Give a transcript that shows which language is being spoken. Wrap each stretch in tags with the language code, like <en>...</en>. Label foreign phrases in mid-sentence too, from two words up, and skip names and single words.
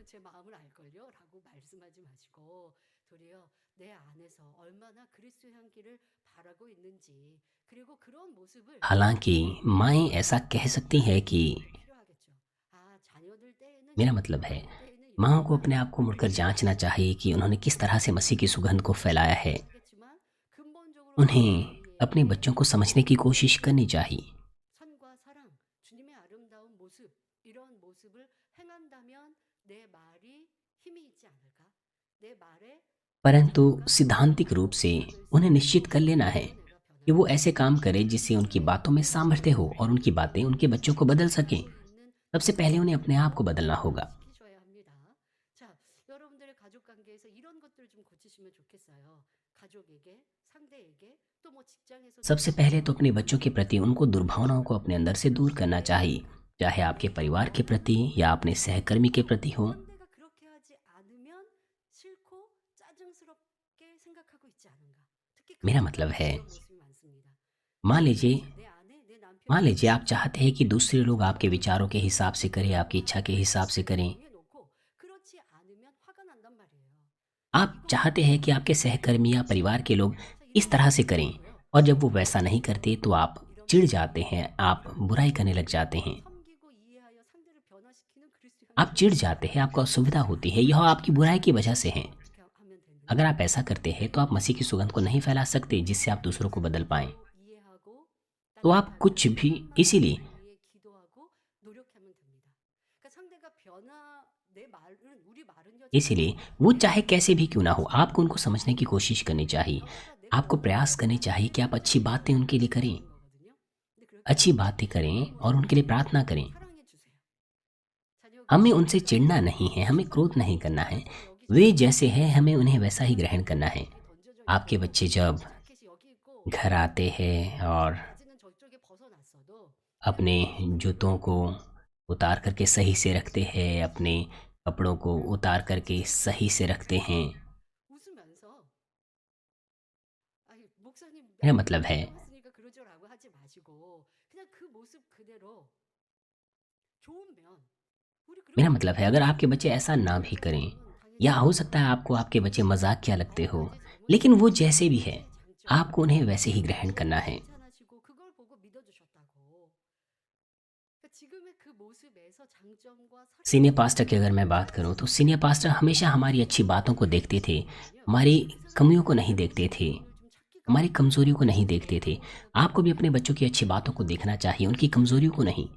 <hi>हालाँकि माएँ ऐसा कह सकती हैं कि मेरा मतलब है, माँओं को अपने आप को मुड़कर जाँचना चाहिए कि उन्होंने किस तरह से मसीह की सुगंध को फैलाया है। उन्हें अपने बच्चों को समझने की कोशिश करनी चाहिए।</hi> <ko>선과 사랑, 주님의 아름다운 모습, 이런 모습을 행한다면 내 말이 힘이 있지 않을까? 내 말에</ko> <hi>परंतु सैद्धांतिक रूप से उन्हें निश्चित कर लेना है कि वो ऐसे काम करें जिससे उनकी बातों में सामर्थ्य हो और उनकी बातें उनके बच्चों को बदल सकें। सबसे पहले उन्हें अपने आप को बदलना होगा।</hi> <ko>시키셔야 합니다. 자, 여러분들의 가족 관계에서 이런 것들을 좀 고치시면 좋겠어요. 가족에게, 상대에게, 또 뭐 직장에서</ko> <hi>सबसे पहले तो अपने बच्चों के प्रति उनको दुर्भावनाओं को अपने अंदर से दूर करना चाहिए, चाहे आपके परिवार के प्रति या अपने सहकर्मी के प्रति हो।</hi> <ko>상대가 그렇게 하지 않으면 싫고 짜증스럽게 생각하고 있지 않은가? 특히</ko> <hi>मेरा</hi> <ko>가족</ko> <hi>मतलब</hi> <ko>관계에</ko> <hi>है,</hi> <ko>그런 모습이 많습니다.</ko> <hi>मान लीजिए</hi> <ko>내 아내, 내</ko> <hi>मान</hi> <ko>남편이</ko> <hi>लीजिए आप चाहते हैं कि दूसरे लोग आपके विचारों के हिसाब से करें, आपकी इच्छा के हिसाब से करें।</hi> <ko>해놓고 그렇지 않으면 화가 난단 말이에요.</ko> <hi>आप चाहते हैं कि आपके सहकर्मी या परिवार के लोग इस तरह से करें, और जब वो वैसा नहीं करते तो आप चिढ़ जाते हैं, आप बुराई करने लग जाते हैं।</hi> <ko>섬기고 이해하여 상대를 변화시키는 그리스도</ko> <hi>आप चिढ़ जाते हैं, आपको असुविधा होती है, यह आपकी बुराई की वजह से है।</hi> <ko>어떻게 하면 되느냐?</ko> <hi>अगर आप ऐसा करते हैं तो आप मसीह की सुगंध को नहीं फैला सकते जिससे आप दूसरों को बदल पाएं।</hi> <ko>이해하고</ko> <hi>तो आप कुछ भी इसीलिए</hi> <ko>위해 기도하고 노력하면 됩니다. 그러니까 상대가 내 말은 우리 말은요.</ko> <hi>इसीलिए वो चाहे कैसे भी क्यों ना हो, आपको उनको समझने की कोशिश करनी चाहिए। आपको प्रयास करने चाहिए कि आप अच्छी बातें उनके लिए करें,</hi> <ko>근데 그렇게</ko> <hi>अच्छी बातें करें और उनके लिए प्रार्थना करें।</hi> <ko>사랑해 주세요. 자녀가</ko> <hi>हमें उनसे चिढ़ना नहीं है, हमें क्रोध नहीं करना है। वे जैसे हैं हमें उन्हें वैसा ही ग्रहण करना है। आपके बच्चे जब</hi> <ko>자켓이 여기 있고</ko> <hi>घर आते हैं और</hi> <ko>바지는 저쪽에 벗어났어도</ko> <hi>अपने जूतों को उतार करके सही से रखते हैं, अपने कपड़ों को उतार करके सही से रखते हैं।</hi> <ko>웃으면서 아니 목사님</ko> <hi>मेरा मतलब है,</hi> <ko>했으니까 그러죠라고 하지 마시고 그냥 그 모습 그대로 좋으면 우리</ko> <hi>मेरा</hi> <ko>그런</ko> <hi>मतलब है अगर आपके बच्चे ऐसा ना भी करें, या हो सकता है आपको आपके बच्चे मजाक क्या लगते हो, लेकिन वो जैसे भी है आपको उन्हें वैसे ही ग्रहण करना है।</hi> <ko>칭찬하시고 그걸 보고 믿어주셨다고. 그러니까 지금의 그 모습에서 장점과</ko> <en>senior pastor</en> <hi>की अगर मैं बात करूं तो</hi> <en>senior pastor</en> <hi>हमेशा हमारी अच्छी बातों को देखते थे, हमारी कमियों को नहीं देखते थे, हमारी कमजोरियों को नहीं देखते थे। आपको भी अपने बच्चों की अच्छी बातों को देखना चाहिए, उनकी कमजोरियों को नहीं।</hi>